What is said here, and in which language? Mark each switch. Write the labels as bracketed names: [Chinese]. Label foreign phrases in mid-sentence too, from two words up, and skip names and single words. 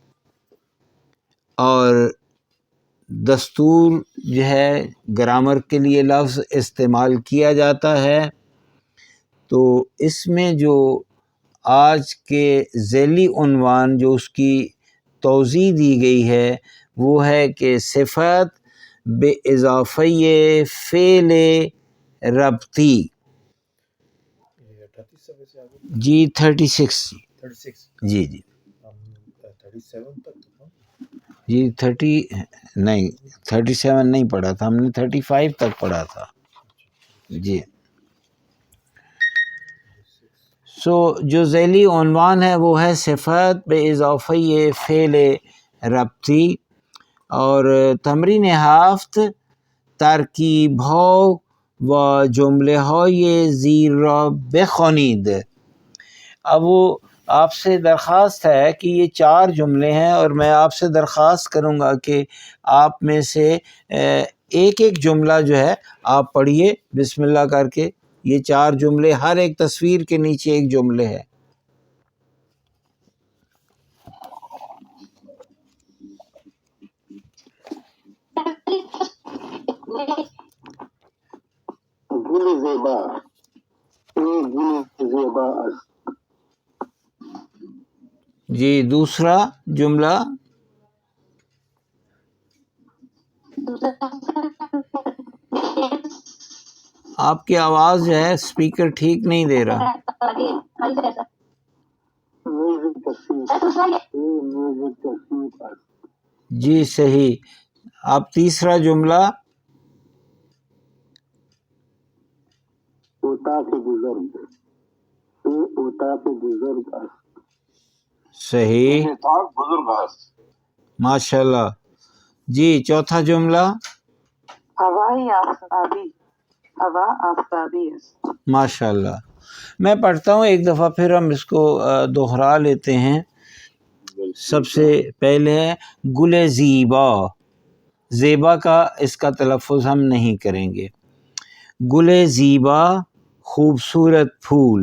[Urdu] اور دستور جو ہے گرامر کے لیے لفظ استعمال کیا جاتا ہے. تو اس میں جو آج کے ذیلی عنوان جو اس کی توضیح دی گئی ہے وہ ہے کہ [Persian] صفت بے اضافی فعل ربطی. [Urdu] جی 36 جی جی جی 37 نہیں پڑھا تھا ہم نے، 35 تک پڑھا تھا جی. جو ذیلی عنوان ہے وہ ہے [Persian] صفت بے اضافی فعل ربطی، [Urdu] اور [Persian] تمرین ہفت ترکیب ها و جمله های زیر را بخوانید. [Urdu] اب وہ آپ سے درخواست ہے کہ یہ 4 جملے ہیں، اور میں آپ سے درخواست کروں گا کہ آپ میں سے ایک ایک جملہ جو ہے آپ پڑھیے بسم اللہ کر کے. یہ 4 جملے، ہر ایک تصویر کے نیچے ایک جملے ہے. [Persian] گل زیبا، گل زیبا است. [Urdu] جی دوسرا جملہ. آپ کی آواز جو ہے اسپیکر ٹھیک نہیں دے رہا. جی صحیح. آپ تیسرا جملہ. [Persian] اوتاق بزرگ، اوتاق بزرگ است. [Urdu] صحیح، [Persian] بزرگ است. [Arabic] ماشاء اللہ. [Urdu] جی چوتھا جملہ. [Persian] ہوائی آفتابی، ہوا آفتابی است. [Arabic] ماشاء اللہ. [Urdu] میں پڑھتا ہوں ایک دفعہ، پھر ہم اس کو دوہرا لیتے ہیں. سب سے پہلے ہے [Persian] گل زیبا. [Urdu] زیبا کا اس کا تلفظ ہم نہیں کریں گے. [Persian] گل زیبا [Urdu] خوبصورت پھول.